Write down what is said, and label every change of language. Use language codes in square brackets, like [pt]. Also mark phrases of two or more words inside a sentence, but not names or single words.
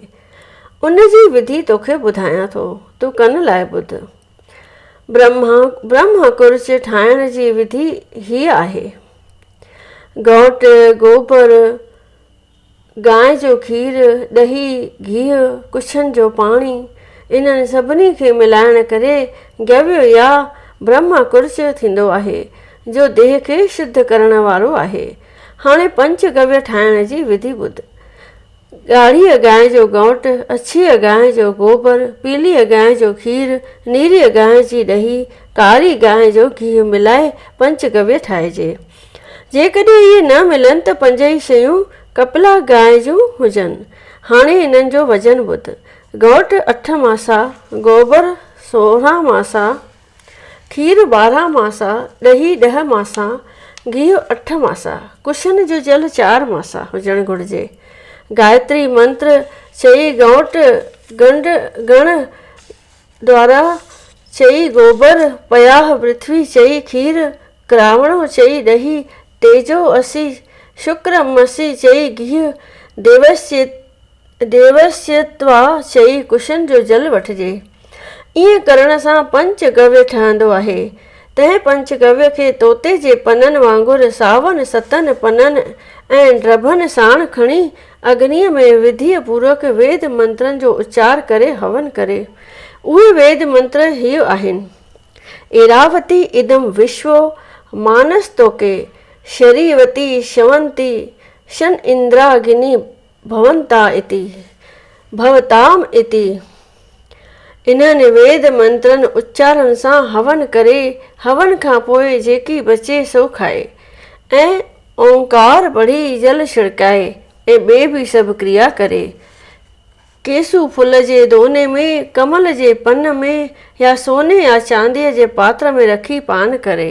[sd] उन जी विधि तोखे ॿुधायां थो, तूं कन लाइ ॿुध। ब्रह्म कुर्च ठाहिण जी विधि हीअ आहे। घोट, गोबर, गांइ जो खीर, ॾही, गिहु, कुछनि जो पाणी, इन्हनि सभिनी खे मिलाइण करे गव्य या ब्रह्म कुर्च थींदो आहे, जो देह खे शुद्ध करण वारो आहे। हाणे पंच गव्य ठाहिण जी विधि ॿुध। ॻाढ़ीअ गांइ जो घोट, अछीअ गांइ जो गोबर, पीलीअ गांइ जो खीर, नीरीअ गांइ जी ॾही, कारी गांइ जो गिहु मिलाए पंचगव्य ठाहिजे। जेकॾहिं इहे न मिलनि त 5 ई शयूं कपिला गांइ जूं हुजनि। हाणे इन्हनि जो वज़न ॿुध। घोट 8 मासा, गोबर 16 मासा, खीर 12 मासा, ॾही 10 मासा, गिहु 8 मासा, कुशन जो जल 4 मासा हुजणु घुरिजे। गायत्री मंत्र चई घोट गण द्वारा चई गोबर, [sa] पयाह पृथ्वी [sd] चई खीर, क्रावणो चई ॾही, [sa] तेजो असी, शुक्र मसी [sd] चई गिहु, देवस्यत्वा चई कुशन जो जल वठिजे। ईअं करण सां पंचगव्य ठहंदो आहे। तंहिं पंचगव्य खे तोते जे पननि वांगुरु सावनि 7 पननि ऐं ड्रभनि साण खणी अग्नीअ में विधिअ पूर्वक वेद मंत्रनि जो उच्चार करे हवन करे। उहे वेद मंत्र हीअ आहिनि। [sa] एरावती इदं विश्वो मानस्तोके, शरीवती शवंती, शन इंद्रागिनी भवंता इति भवताम इति। [sd] इन्हनि वेद मंत्रनि उच्चारण सां हवन करे, हवन खां पोइ जेकी बचे सो खाए ऐं ओंकार पढ़ी जल छिड़काए ऐं ॿिए बि सभु क्रिया करे। केसू फुल जे दोने में, कमल जे पन में या सोने या चांदीअ जे पात्र में रखी पान करे।